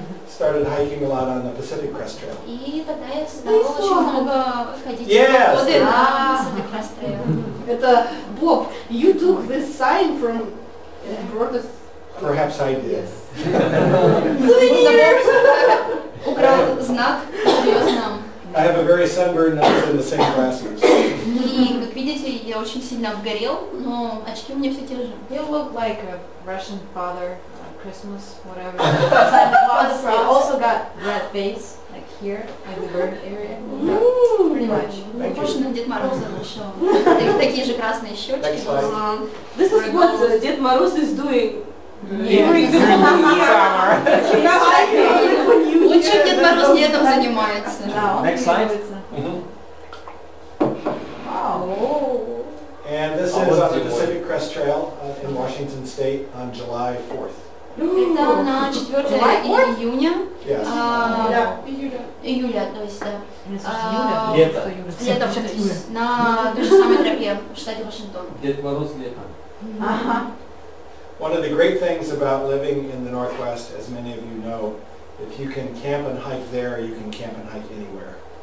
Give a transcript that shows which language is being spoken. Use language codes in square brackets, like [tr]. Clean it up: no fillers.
[en] Started hiking a lot on the Pacific Crest Trail. [ru] И тогда я стала очень много ходить [en] Yes. [ru] в походы на Pacific Crest Trail. Это Bob. [en] You took this sign from brought us. Perhaps I did. [ru] Украл знак, привез нам. [en] I have a very sunburned nose and the same glasses. [ru] И, как видите, я очень сильно обгорел, но очки у меня все те же. [en] You look like a Russian father, Christmas, whatever. Santa Claus. He also got red face, like here, like the bird area. Pretty much. [ru] Похож на Дед Мороза вышел. Такие же красные щечки. [en] Next slide. This is what Dед Мороз is doing. [ru] Лучше Дед Мороз летом занимается. [en] Next slide. Wow. And this is on the Pacific Crest Trail in Washington State on July 4th. [ru] Это на 4 июня. Yes. Июля, то есть, да. Лето. Летом, то есть, на той же самой тропе в штате Вашингтон. Дед Мороз летом. [en] One of the great things about living in the Northwest, as many of you know, if you can camp and hike there, you can camp and hike anywhere.